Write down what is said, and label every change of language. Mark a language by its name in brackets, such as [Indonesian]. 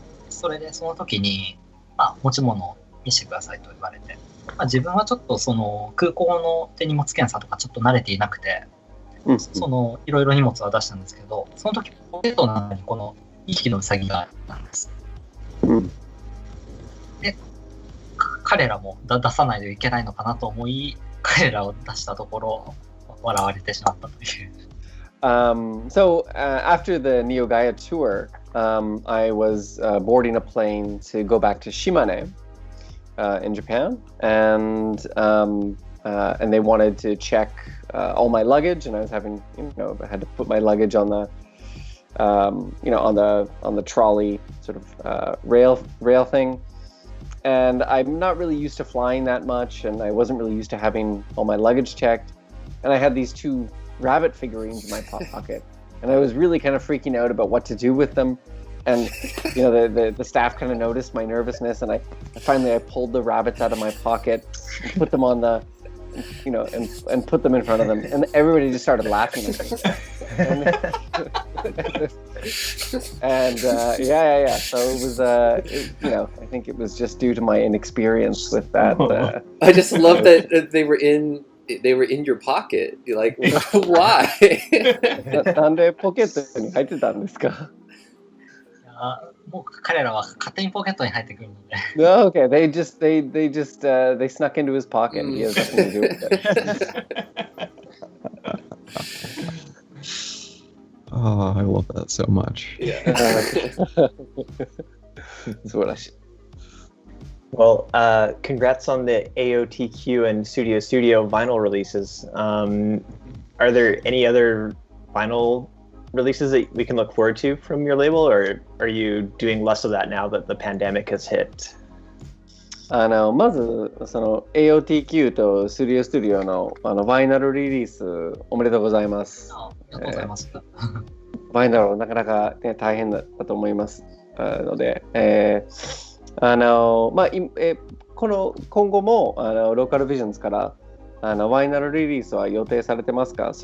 [Japanese] それでその時に持ち物を見せてくださいと言われて、自分はちょっとその空港の手荷物検査とかちょっと慣れていなくて、そのいろいろ荷物は出したんですけど、その時ポケットの中にこの匹のウサギがいたんです。うんで、彼らも出さないといけないのかなと思い、彼らを出したところ、笑われてしまったという。 [English] So after the Neo-Gaya tour, I was boarding a plane to go back to Shimane in Japan, and they wanted to check all my luggage, and I was having, I had to put my luggage on the, on the trolley sort of rail thing. And I'm not really used to flying that much, and I wasn't really used to having all my luggage checked. And I had these 2 rabbit figurines in my pocket, and I was really kind of freaking out about what to do with them. And the staff kind of noticed my nervousness, and I finally pulled the rabbits out of my pocket, and put them on the, and put them in front of them, and everybody just started laughing at me. And yeah. So it was, I think it was just due to my inexperience with that. I just love that they were in your pocket. You're like, why? [Japanese] なんでポケットに入ってたんですか？もう彼らは勝手にポケットに入ってくるので。 [English] No, okay. They snuck into his pocket. He has nothing to do with it. Oh, I love that so much. Yeah. [Japanese] 素晴らしい。 [English] Well, congrats on the AOTQ and Studio vinyl releases. Are there any other vinyl releases that we can look forward to from your label, or are you doing less of that now that the pandemic has hit? [Japanese] まずその AOTQ とスタジオのファイナルリリースおめでとうございます。ありがとうございます。ファイナルなかなか、ね、大変だと思いますので、今後もローカルビジョンズからファイナルリリースは予定されてますか？